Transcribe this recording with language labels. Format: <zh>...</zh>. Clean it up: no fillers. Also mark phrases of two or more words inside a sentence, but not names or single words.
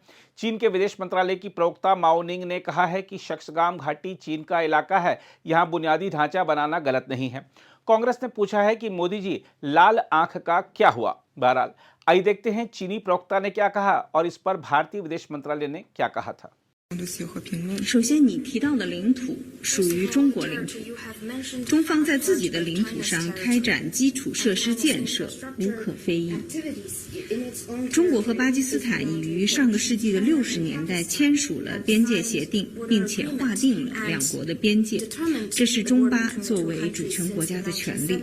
<hi>चीन के विदेश मंत्रालय की प्रवक्ता माओ निंग ने कहा है कि शक्सगाम घाटी चीन का इलाका है, यहां बुनियादी ढांचा बनाना गलत नहीं है। कांग्रेस ने पूछा है कि मोदी जी लाल आंख का क्या हुआ। बहरहाल आइए देखते हैं चीनी प्रवक्ता ने क्या कहा और इस पर भारतीय विदेश मंत्रालय ने क्या कहा था।</hi> <zh>首先，你提到的领土属于中国领土，中方在自己的领土上开展基础设施建设无可非议。中国和巴基斯坦已于上个世纪的60年代签署了边界协定，并且划定了两国的边界，这是中巴作为主权国家的权利。</zh>